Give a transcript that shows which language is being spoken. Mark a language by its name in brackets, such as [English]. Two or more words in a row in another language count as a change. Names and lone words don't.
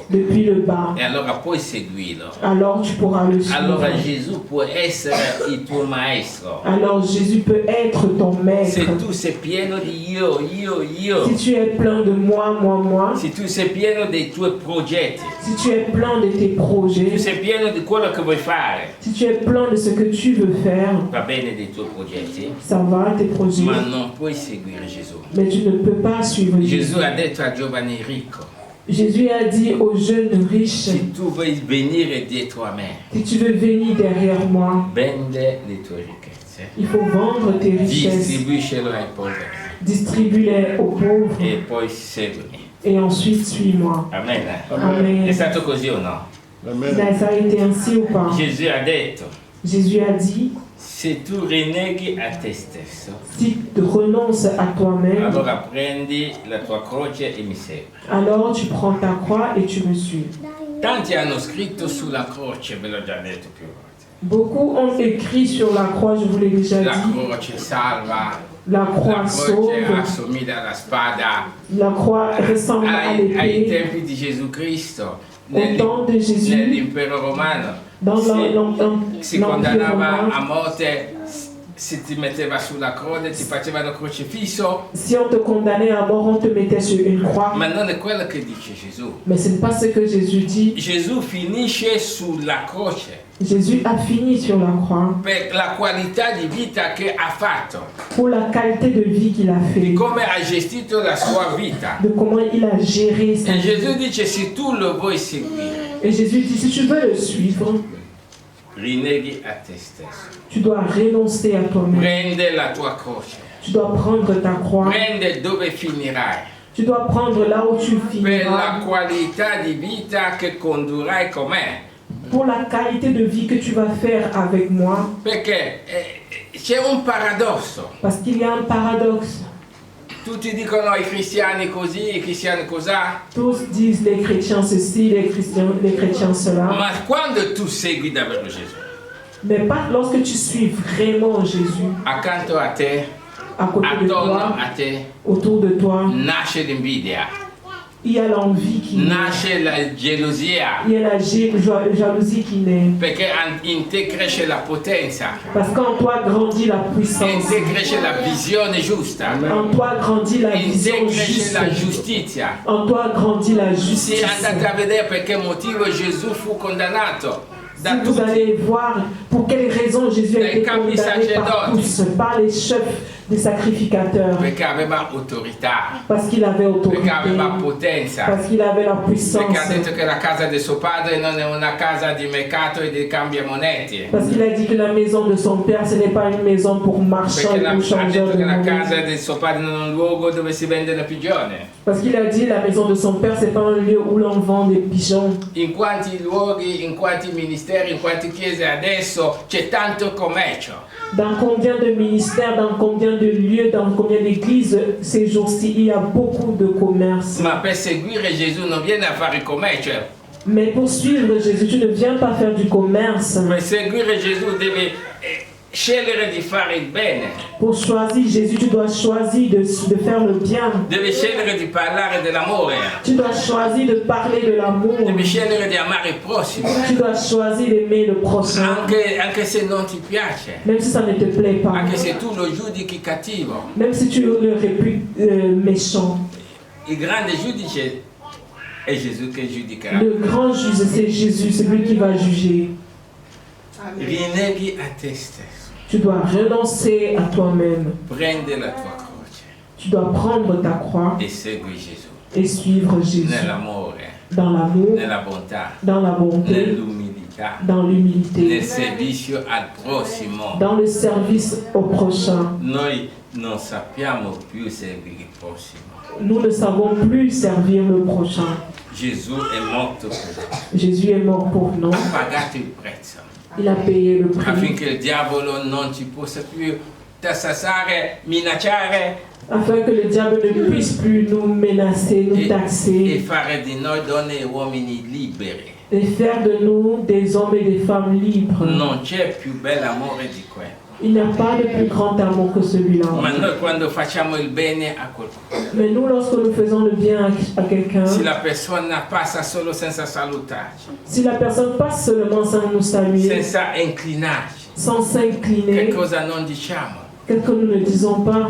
[French] depuis le bas. [Italian] E allora puoi seguirlo. [French] Alors tu pourras le [Italian] Allora [French] suivre. [Italian] Gesù può essere il tuo maestro. [French] Alors Jésus peut être ton maître. [Italian] Se tu sei pieno di io, [French] Si tu es plein de moi, [Italian] se tu sei pieno dei tuoi progetti, [French] si tu es plein de tes [Italian] se tu [French] projets, [Italian] sei pieno di quello che vuoi fare, [French] si tu es plein de ce que tu veux faire, [Italian] va bene dei tuoi progetti, [French] ça va, tes projets, [Italian] ma non puoi seguire Gesù. [French] mais tu ne peux pas suivre Jésus. [Italian] Gesù ha detto al giovane ricco, [French] Jésus a dit aux jeunes riches, [Italian] se tu vuoi venire dietro a me, [French] si tu veux venir derrière moi, [Italian] vende le tue ricchezze, [French] il faut vendre tes richesses, [Italian] distribuiscelo ai poveri [French] distribue-les aux pauvres [Italian] e poi seguimi. [French] et ensuite suis-moi. [Italian] Amen. [French] Amen. [Italian] È stato così o no? [French] Mais ça a été ainsi ou pas? [Italian] Gesù ha detto, [French] Jésus a dit, [Italian] se tu rinneghi a te stesso, [French] si tu renonces à toi-même, [Italian] allora prendi la tua croce e mi segui. [French] alors tu prends ta croix et tu me suis. [Italian] Tanti hanno scritto sulla croce, ve l'ho già detto più volte. [French] Beaucoup ont écrit sur la croix, je vous l'ai déjà [Italian] La [French] dit, [Italian] croce salva, la [French] la croix [Italian] croce [French] sauve, [Italian] assomiglia alla spada. [French] la croix ressemble à [Italian] Ai [French] l'épée. [Italian] tempi di Gesù Cristo, [French] Au temps de Jésus, [Italian] nell'impero romano, [French] dans [Italian] si [French] l'Empire [Italian] condannava a [French] romain, [Italian] morte, si ti metteva sulla croce, ti facevano crocifisso, [French] si on te condamnait à mort, on te mettait sur une croix. [Italian] ma non è quello che dice Gesù. [French] Mais ce n'est pas ce que Jésus dit. [Italian] Gesù finisce sulla croce [French] Jésus a fini sur la croix [Italian] per la qualità di vita che ha fatto, [French] pour la qualité de vie qu'il a [Italian] di [French] fait, [Italian] come ha gestito la sua vita. [French] de comment il a géré sa [Italian] E [French] vie. [Italian] Gesù dice, se tu lo vuoi seguire, [French] Et Jésus dit, si tu veux le suivre, [Italian] rinneghi a te stesso. [French] tu dois renoncer à toi-même. [Italian] Prende la tua croce, [French] Tu dois prendre ta croix. [Italian] prende dove finirai, [French] Tu dois prendre là où tu [Italian] per la [French] finiras [Italian] qualità di vita che condurrai con me. [French] pour la qualité de vie que tu vas faire avec moi. [Italian] Perché c'è un paradosso. [French] Parce qu'il y a un paradoxe. [Italian] Tutti dicono i cristiani così, i cristiani cosà, [French] Tous disent les chrétiens ceci, les chrétiens cela. [Italian] ma quando tu segui davvero Gesù, [French] Mais pas lorsque tu suis vraiment Jésus [Italian] accanto a te, [French] à côté de [Italian] attorno [French] toi, [Italian] a te, [French] autour de toi. [Italian] nasce l'invidia, [French] Il y a l'envie qui naît. [Italian] nasce la gelosia, [French] Il y a la jalousie qui naît. [Italian] perché in te cresce la potenza, [French] Parce qu'en toi grandit la [Italian] in [French] puissance. [Italian] te cresce la visione giusta, [French] En toi grandit la [Italian] in te [French] vision [Italian] cresce la [French] juste. [Italian] giustizia. [French] En toi grandit la [Italian] Se [French] justice. [Italian] andate a vedere per che motivo Gesù fu condannato da [French] Si vous [Italian] tutti, [French] allez voir pour quelle raison Jésus a Les été [Italian] capi [French] condamné par [Italian] sacerdoti. [French] tous, par les chefs des sacrificateurs. [Italian] perché aveva autorità, [French] Parce qu'il avait autorité. [Italian] perché aveva potenza, [French] Parce qu'il avait la puissance. [Italian] perché ha detto che la casa del suo padre non è una casa di mercato e di cambiamoneti, [French] Parce qu'il a dit que la maison de son père, ce n'est pas une maison pour marchands [Italian] perché [French] et pour [Italian] ha detto [French] changeurs de [Italian] che la [French] monnaie. [Italian] casa del suo padre non è un luogo dove si vende la pigione. [French] Parce qu'il a dit la maison de son père, c'est pas un lieu où l'on vend des pigeons. [Italian] In quanti luoghi, in quanti ministeri, in quante chiese adesso c'è tanto commercio, [French] Dans combien de ministères, dans combien de lieux, dans combien d'églises ces jours-ci, il y a beaucoup de commerce. [Italian] Ma per seguire Gesù non viene a fare commercio. [French] Mais pour suivre Jésus, tu ne viens pas faire du commerce. [Italian] Per seguire Gesù devi scegliere di fare il bene. [French] Pour choisir Jésus, tu dois choisir de faire le bien. [Italian] Devi scegliere di parlare dell'amore. [French] Tu dois choisir de parler de l'amour. [Italian] Devi scegliere di amare il prossimo. [French] Tu dois choisir d'aimer le prochain. [Italian] Anche se non ti piace. [French] Même si ça ne te plaît pas. [Italian] Anche se tu lo giudichi cattivo. [French] Même si tu le réputes méchant. [Italian] Il grande giudice è Gesù che giudicherà. [French] Le grand juge, c'est Jésus, c'est lui qui va juger. [Italian] Rinneghi a te stesso. [French] Tu dois renoncer à toi-même. [Italian] Prende la tua croce. [French] Tu dois prendre ta croix [Italian] E segui Gesù. [French] et suivre Jésus. [Italian] Nell'amore, [French] Dans l'amour, [Italian] nella bontà, [French] dans la bonté, [Italian] nell'umiltà, [French] dans l'humilité, [Italian] nel servizio al prossimo. [French] dans le service au prochain. [Italian] Noi non sappiamo più servire il prossimo. [French] Nous ne savons plus servir le prochain. [Italian] Gesù è morto per noi. [French] Jésus est mort pour nous. [Italian] Ha pagato il prezzo [French] Il a payé le prix [Italian] affinché il diavolo non ci possa più tassassare, minacciare [French] afin que le diable ne puisse plus nous menacer, nous [Italian] e [French] taxer [Italian] fare di noi donne e uomini liberi. [French] et faire de nous des hommes et des femmes libres. [Italian] Non c'è più bell'amore di quello. [French] Il n'y a pas de plus grand amour que celui-là. [Italian] Ma noi quando facciamo il bene a qualcuno, [French] Mais nous, lorsque nous faisons le bien à quelqu'un, [Italian] se la persona passa solo senza salutarci, [French] si la personne passe seulement sans nous saluer, [Italian] senza inclinarci, [French] sans [Italian] che [French] s'incliner, [Italian] cosa non diciamo? [French] qu'est-ce que nous ne disons pas?